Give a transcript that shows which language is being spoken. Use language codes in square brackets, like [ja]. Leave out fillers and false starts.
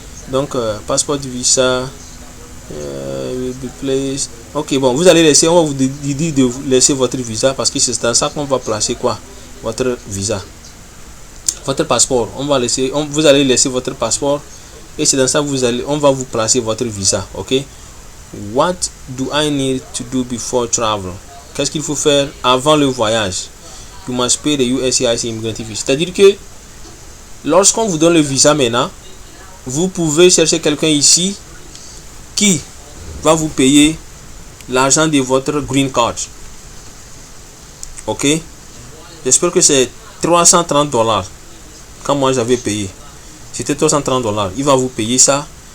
[fr] Donc, passeport du visa. Place. Ok, bon, vous allez laisser, on va vous dire de laisser votre visa parce que c'est dans ça qu'on va placer quoi? Votre visa. Votre passeport. On va laisser, vous allez laisser votre passeport et c'est dans ça on va vous placer votre visa. Ok. [en] What do I need to do before travel? [fr] Qu'est-ce qu'il faut faire avant le voyage? [en] You must pay the USCIS immigrant visa. [fr] C'est-à-dire que lorsqu'on vous donne le visa maintenant, vous pouvez chercher quelqu'un ici qui va vous payer l'argent de votre green card. Ok. J'espère que c'est $330. Quand moi j'avais payé, c'était $330. Il va vous payer ça.